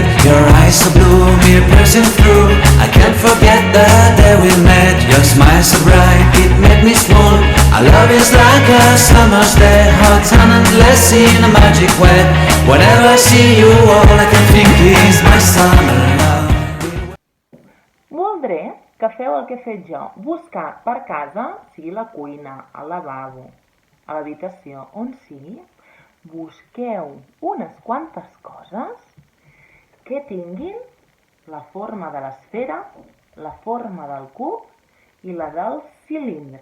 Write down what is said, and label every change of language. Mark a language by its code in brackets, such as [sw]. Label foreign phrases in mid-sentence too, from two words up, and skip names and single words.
[en] Your eyes so blue, me piercing through. I can't forget the day we met. Your smile so bright, it made me swoon. Our love is like a summer's day, hot and endless in a magic way. Whenever I see you, all I can think is my summer love. [ca] Voldré que feu el que he fet jo, buscar per casa, sigui la cuina, al lavabo, a l'habitació, on sigui, busqueu unes quantes coses que tinguin la forma de l'esfera, la forma del cub i la del cilindre.